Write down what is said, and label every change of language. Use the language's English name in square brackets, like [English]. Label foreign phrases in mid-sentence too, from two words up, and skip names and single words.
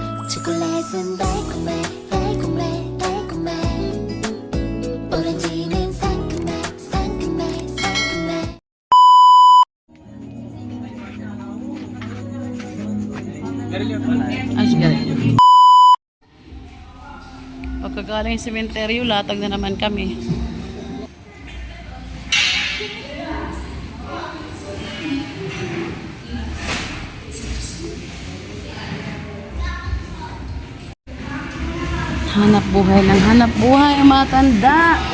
[Korean] 초콜릿은 달콤해 달콤해 달콤해 오렌지는 상큼해 상큼해 상큼해. [Filipino] Ah, sige. Pagkagaling sa sementeryo, latag na naman kami. Hanap buhay ng hanap buhay ang matanda.